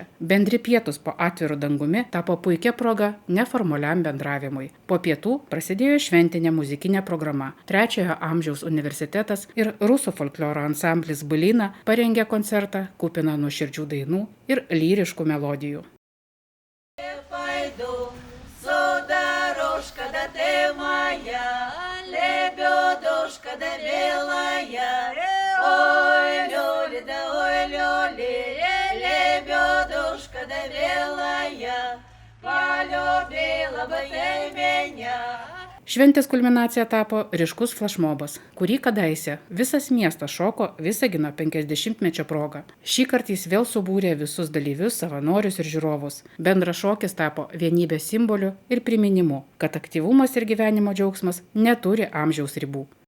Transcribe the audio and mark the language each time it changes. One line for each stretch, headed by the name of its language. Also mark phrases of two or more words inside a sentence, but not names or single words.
Lithuanian: Bendri pietus po atviru dangumi tapo puikia proga neformaliam bendravimui. Po pietų prasidėjo šventinė muzikinė programa. 3-ojo amžiaus universitetas ir rusų folkloro ansamblis Былина parengė koncertą kupiną nuoširdžių dainų ir lyriškų melodijų.
Russian: Лебедушка да белая, ой, лёли да ой, лёли, лебедушка да белая, полюбила бы ты меня.
Lithuanian: Šventės kulminacija tapo ryškus flašmobas, kurį kadaise visas miestas šoko Visagino 50-mečio proga. Šįkart jis vėl subūrė visus dalyvius, savanorius ir žiūrovus. Bendras šokis tapo vienybės simboliu ir priminimu, kad aktyvumas ir gyvenimo džiaugsmas neturi amžiaus ribų.